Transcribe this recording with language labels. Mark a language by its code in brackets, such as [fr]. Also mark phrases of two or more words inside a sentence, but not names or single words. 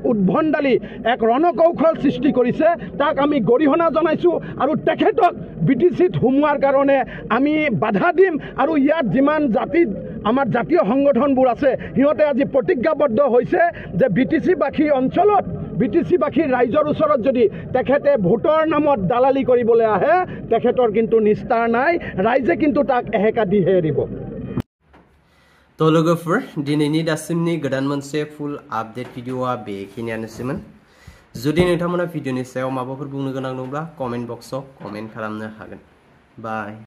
[as] উদ্ভণ্ডালি এক ৰণকৌশল সৃষ্টি কৰিছে তাক আমি গৰিহণা জনাইছোঁ আৰু তেখেতক BTCত সোমোৱাৰ কাৰণে আমি বাধা দিম আৰু ইয়াত যিমান আমাৰ জাতীয় সংগঠনবোৰ আছে সিহঁতে আজি প্ৰতিজ্ঞাবদ্ধ হৈছে যে BTCবাসী অঞ্চলত BTCবাসী ৰাইজৰ ওচৰত যদি তেখেতে ভোটৰ নামত দালালি কৰিবলৈ আহে তেখেতৰ কিন্তু নিস্তাৰ নাই ৰাইজে কিন্তু তাক এহেকা দিহে এৰিব [brx] तो लोगोफोर दिनैनि दासिमनि गोदान मोनसे [en] full update [brx] भिडिअआ बेखिनियानोसैमोन जुदि नोंथांमोना भिडिअनि सायाव माबाफोर बुंनो गोनां दंब्ला कमेन्ट बक्सआव कमेन्ट खालामनो हागोन बाय